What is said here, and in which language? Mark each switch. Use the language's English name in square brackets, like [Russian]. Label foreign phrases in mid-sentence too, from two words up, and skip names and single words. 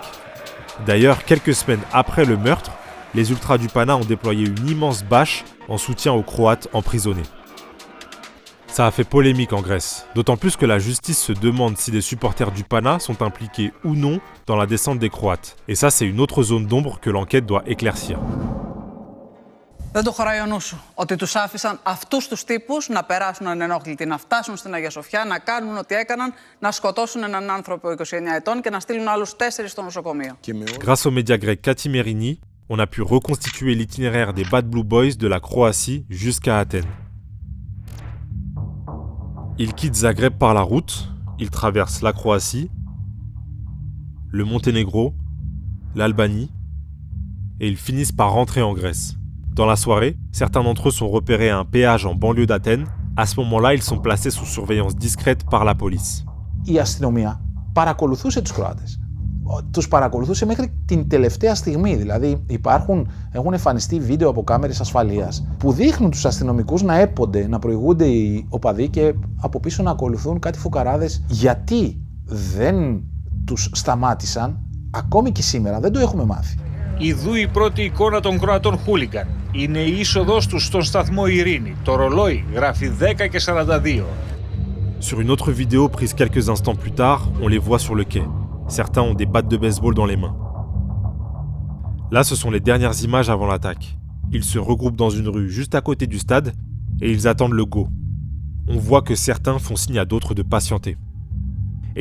[French] D'ailleurs, quelques semaines après le meurtre, les ultras du Pana ont déployé une immense bâche en soutien aux Croates emprisonnés. Ça a fait polémique en Grèce, d'autant plus que la justice se demande si des supporters du Pana sont impliqués ou non dans la descente des Croates. Et ça, c'est une autre zone d'ombre que l'enquête doit éclaircir. [Greek] Δεν το χωράει ο νου σου. Ότι τους άφησαν αυτούς τους τύπους να περάσουν ανενόχλητοι, να φτάσουν στην Αγία Σοφιά, να κάνουν ό,τι έκαναν, να σκοτώσουν έναν άνθρωπο 29 ετών και να στείλουν άλλους 4 στο νοσοκομείο. [French] Grâce au média grec Katimerini, on a pu reconstituer l'itinéraire des Bad Blue Boys de la Croatie jusqu'à Athènes. Ils quittent Zagreb par la route, ils traversent la Croatie, le Monténégro, l'Albanie, et ils finissent par rentrer en Grèce. Dans la soirée, certains d'entre eux sont repérés à un péage en banlieue d'Athènes. À ce moment-là, ils sont placés sous surveillance discrète par la police. [Greek] Η αστυνομία παρακολουθούσε τους Κροάτες. Τους παρακολουθούσε μέχρι την τελευταία στιγμή. Δηλαδή έχουν εμφανιστεί βίντεο από κάμερες ασφαλείας που δείχνουν τους αστυνομικούς να έπονται, να προηγούνται οι οπαδοί και από πίσω να ακολουθούν κάτι φουκαράδες. Γιατί δεν τους σταμάτησαν, ακόμη και σήμερα δεν το έχουμε μάθει. Ιδού η πρώτη εικόνα των Κροατών χούλιγκαν. Είναι η είσοδος τους στον σταθμό Ειρήνη. Το ρολόι γράφει 10 και 42. [French] Sur une autre vidéo prise quelques instants plus tard, on les voit sur le quai. Certains ont des battes de baseball dans les mains. Là, ce sont les dernières images avant l'attaque. Ils se regroupent dans une rue juste à côté du stade et ils attendent le go. On voit que certains font signe à d'autres de patienter.